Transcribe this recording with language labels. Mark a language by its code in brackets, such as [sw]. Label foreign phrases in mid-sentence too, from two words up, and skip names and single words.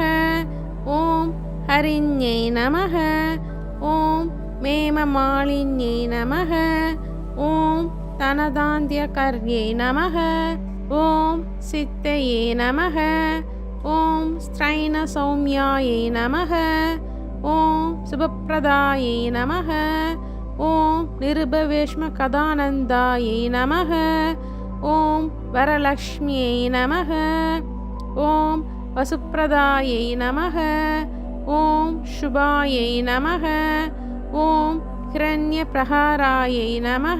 [sa] ॐ हरिण्यै नमः। ॐ मेममालिन्यै नमः। ॐ धनदान्त्यकर्यै नमः। ॐ सिद्धये नमः। ॐ स्त्रैणसौम्यायै नमः। ॐ शुभप्रदायै नमः। ॐ नृपवेश्मगतानन्दायै नमः. ॐ वरलक्ष्म्यै नमः. ॐ वसुप्रदायै नमः. ॐ शुभायै नमः। ॐ हिरण्यप्राकारायै नमः.